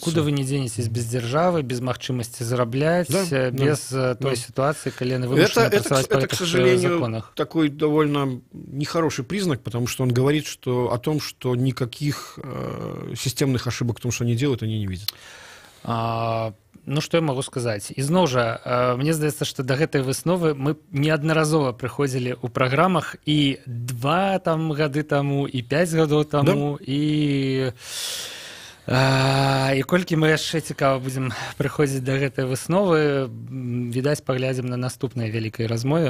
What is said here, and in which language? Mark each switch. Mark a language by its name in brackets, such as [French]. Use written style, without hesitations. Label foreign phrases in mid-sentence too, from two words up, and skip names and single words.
[Russian] Никуда вы не денетесь без державы, без [Belarusian] махчимости зараблять, [Russian] без той ситуации, когда вы вынуждены працаваць по это, к сожалению, законах. Такой довольно нехороший признак, потому что он говорит о том, что никаких системных ошибок в том, что они делают, они не видят. Ну, что я могу сказать? [Belarusian] Ізноў жа, мне здаецца, што да гэтай высновы мы неаднаразова прыходзілі ў праграмах і 2 гады таму, і 5 гадоў таму, і колькі мы яшчэ цікава будзем прыходзіць да гэтай высновы, відаць, паглядзім на наступнай вялікай размове.